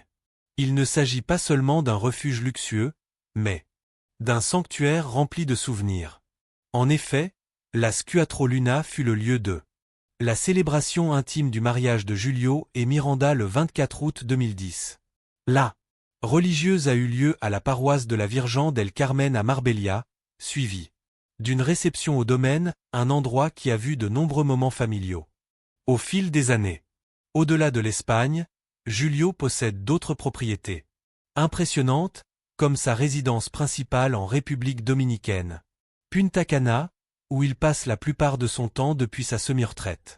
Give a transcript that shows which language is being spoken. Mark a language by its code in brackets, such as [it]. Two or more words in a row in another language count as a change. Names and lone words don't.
[fr] Il ne s'agit pas seulement d'un refuge luxueux, mais d'un sanctuaire rempli de souvenirs. En effet, l'As Quattro Luna fut le lieu de la célébration intime du mariage de Julio et Miranda le 24 août 2010. La religieuse a eu lieu à la paroisse de la Virgen del Carmen à Marbella, suivie d'une réception au domaine, un endroit qui a vu de nombreux moments familiaux. Au fil des années, au-delà de l'Espagne, Julio possède d'autres propriétés impressionnantes, comme sa résidence principale en République dominicaine, Punta Cana, où il passe la plupart de son temps depuis sa semi-retraite.